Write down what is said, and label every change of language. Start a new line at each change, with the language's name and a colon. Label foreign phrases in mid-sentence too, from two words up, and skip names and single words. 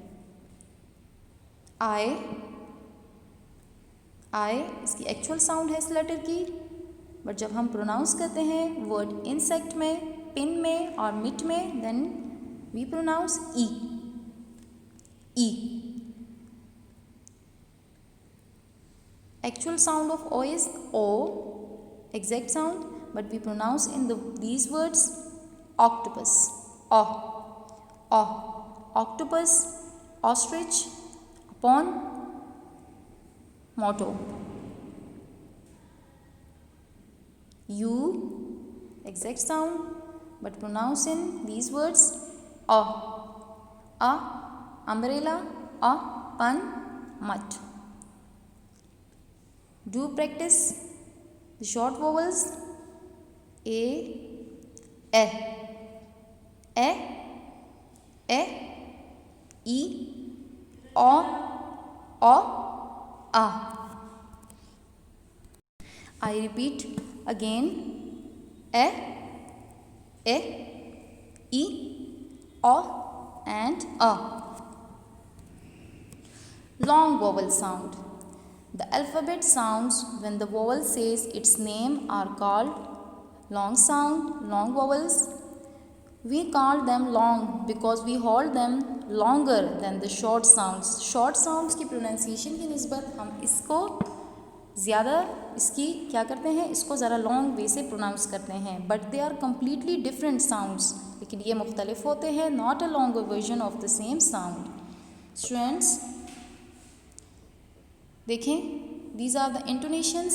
English: आई.
Urdu: اس کی
English: actual sound
Urdu: ہے اس लेटर کی، बट جب ہم प्रोनाउंस کرتے ہیں
English: word insect
Urdu: میں، पिन میں اور मिट میں,
English: then we pronounce E. ई. Actual sound of O is O, exact sound, but we pronounce in these words octopus. O. Octopus, ostrich, upon, motto. U, exact sound, but pronounce in these words O. A, umbrella, A, pun, mutt. Do practice the short vowels A, E, E, E, o, o, a. I repeat again. E, e, o and a. Long vowel sound. The alphabet sounds when the vowel says its name are called long sound, long vowels. We call them long because we hold them longer than the short sounds. Short sounds
Urdu: کی pronunciation کی نسبت ہم اسکو زیادہ اسکی کیا کرتے ہیں، اسکو ذرا
English: long way
Urdu: سے प्रोनाउंस کرتے ہیں,
English: but they are completely different sounds,
Urdu: لیکن یہ مختلف ہوتے ہیں,
English: not a longer version of the same sound. Students देखें, these are the intonations.